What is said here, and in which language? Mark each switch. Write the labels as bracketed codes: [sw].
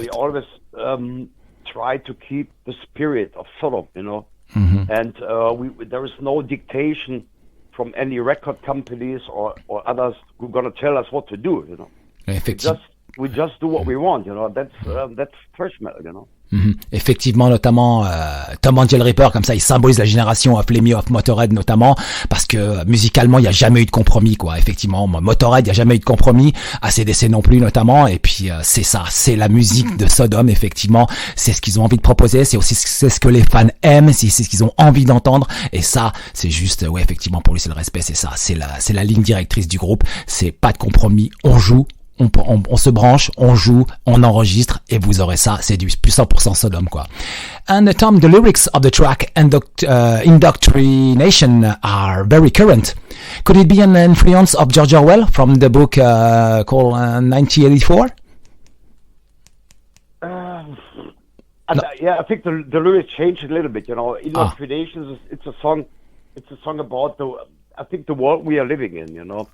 [en] We always try to keep the spirit of Sodom, you know. And there is no dictation from any record companies or others who are gonna tell us what to do, you know. We just do what we want, you know. That's thrash metal, you know. [fr] Effectivement, notamment Tom AngelRipper, comme ça il symbolise la génération of Lemmy of Motorhead, notamment parce que musicalement il n'y a jamais eu de compromis, quoi. Effectivement, Motorhead, il n'y a jamais eu de compromis, ACDC non plus notamment, et puis c'est ça, c'est la musique de Sodom. Effectivement, c'est ce qu'ils ont envie de proposer, c'est ce que les fans aiment, c'est ce qu'ils ont envie d'entendre, et ça c'est juste, ouais, effectivement, pour lui c'est le respect, c'est ça, c'est la ligne directrice du groupe, c'est pas de compromis, on joue, on se branche, on joue, on enregistre, et vous aurez ça, c'est du 100% Sodom, quoi. [en] And Tom, the lyrics of the track Indoctrination are very current. Could it be an influence of George Orwell from the book called 1984? Yeah, I think the lyrics changed a little bit, you know. Indoctrination, it's a song about the world we are living in, you know.